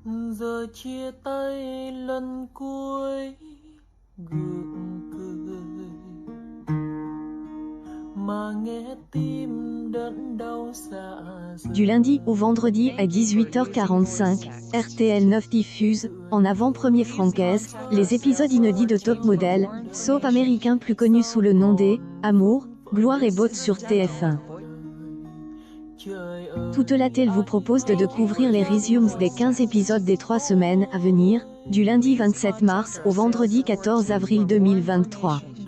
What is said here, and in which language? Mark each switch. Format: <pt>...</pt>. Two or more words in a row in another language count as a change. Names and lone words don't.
<vi>Giờ chia tay lần cuối gượng cười mà nghe tim đớn đau dạ dày.</vi> <fr>Du lundi au vendredi à 18h45, RTL 9 diffuse, en avant-première francaise, les épisodes inédits de Top Model, soap américain plus connu sous le nom des Amour, Gloire et Bottes sur TF1. Toute la télé vous propose de découvrir les resumes des 15 épisodes des 3 semaines à venir, du lundi 27 mars au vendredi 14 avril 2023.</fr>